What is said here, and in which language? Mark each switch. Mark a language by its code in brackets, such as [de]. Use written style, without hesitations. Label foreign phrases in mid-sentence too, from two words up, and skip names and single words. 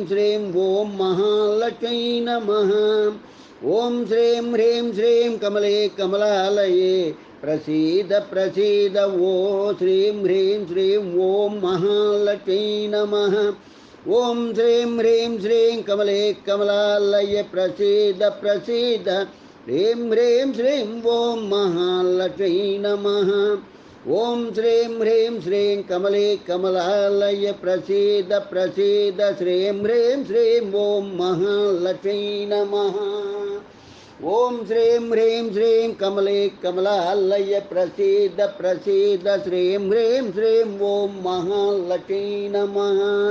[sa] శ్రీం ఓం మహాలక్ష్మీ నమః ఓం శ్రీం హ్రీం శ్రీం కమలే కమలాలయే ప్రసీద ప్రసీద ఓ శ్రీం హ్రీం శ్రీం ఓం మహాలక్ష్మీ నమః ఓం శ్రీం హ్రీం శ్రీం కమలే కమలాలయ ప్రసీద ప్రసీద ह्रीं ह्रीं श्रीं ॐ महालक्ष्मी नमः। ॐ श्रीं ह्रीं श्रीं कमले कमलालय प्रसीद प्रसीद श्रीं ह्रीं श्रीं ॐ महालक्ष्मी नमः। ॐ श्रीं ह्रीं श्रीं कमले कमलालय प्रसीद प्रसीद श्रीं ह्रीं श्रीं ॐ महालक्ष्मी नमः।